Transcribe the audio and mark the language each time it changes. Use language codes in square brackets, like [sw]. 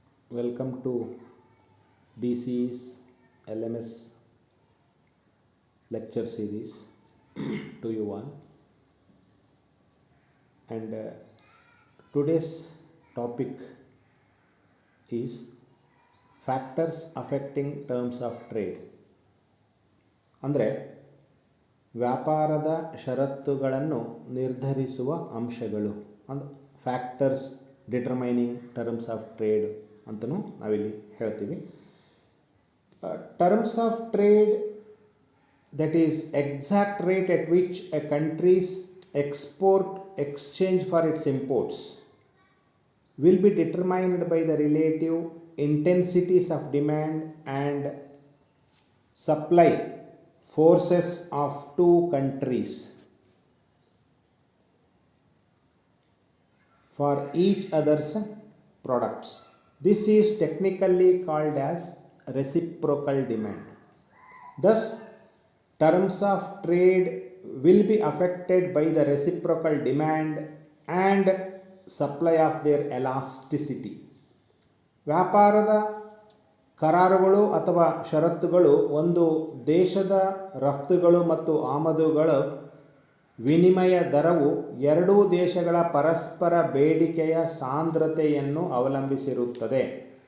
[en] Welcome to DC's LMS lecture series to you all. And today's topic is factors affecting terms of trade. [kn] ಅಂದರೆ ವ್ಯಾಪಾರದ ಷರತ್ತುಗಳನ್ನು ನಿರ್ಧರಿಸುವ ಅಂಶಗಳು ಅಂದರೆ [en] factors determining terms of trade [kn] ಅಂತಲೂ ನಾವಿಲ್ಲಿ ಹೇಳ್ತೀವಿ. [en] Terms of trade, that is exact rate at which a country's export exchange for its imports will be determined by the relative intensities of demand and supply forces of two countries for each other's products. This is technically called as reciprocal demand. Thus, terms of trade will be affected by the reciprocal demand and supply of their elasticity. [kn] ವ್ಯಾಪಾರದ ಕರಾರುಗಳು ಅಥವಾ ಷರತ್ತುಗಳು ಒಂದು ದೇಶದ ರಫ್ತುಗಳು ಮತ್ತು ಆಮದುಗಳ ವಿನಿಮಯ ದರವು ಎರಡೂ ದೇಶಗಳ ಪರಸ್ಪರ ಬೇಡಿಕೆಯ ಸಾಂದ್ರತೆಯನ್ನು ಅವಲಂಬಿಸಿರುತ್ತದೆ.